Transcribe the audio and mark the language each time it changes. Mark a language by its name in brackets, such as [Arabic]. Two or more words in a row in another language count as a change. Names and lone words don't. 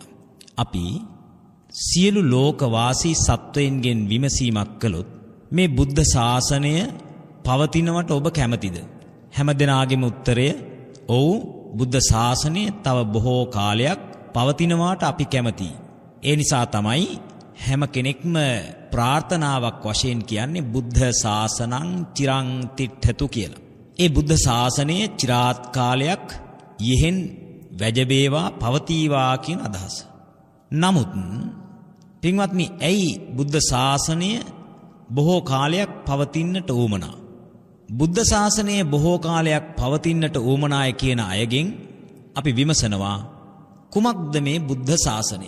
[Sinhala] අපි සියලු ලෝකවාසී සත්වයන්ගෙන් විමසීමක් කළොත් මේ බුද්ධ ශාසනය පවතිනවට ඔබ කැමතිද? හැම දෙනාගේම උත්තරය ඔව් බුද්ධ ශාසනය තව බොහෝ කාලයක් පවතිනවාට අපි කැමතියි. ඒ නිසා තමයි හැම කෙනෙක්ම ප්‍රාර්ථනාවක් වශයෙන් කියන්නේ [Pali] බුද්ධ ශාසනං චිරං තිට්ඨතු [Sinhala] කියලා. ඒ බුද්ධ ශාසනය চিරාත් කාලයක් යෙහෙන් වැජබේවා පවතිවා කියන අදහස. නමුත් පින්වත්නි ඇයි බුද්ධ ශාසනය බොහෝ කාලයක් පවතින්නට උවමනා? බුද්ධ ශාසනය බොහෝ කාලයක් පවතින්නට උවමනාය කියන අයගෙන් අපි විමසනවා කුමක්ද මේ බුද්ධ ශාසනය?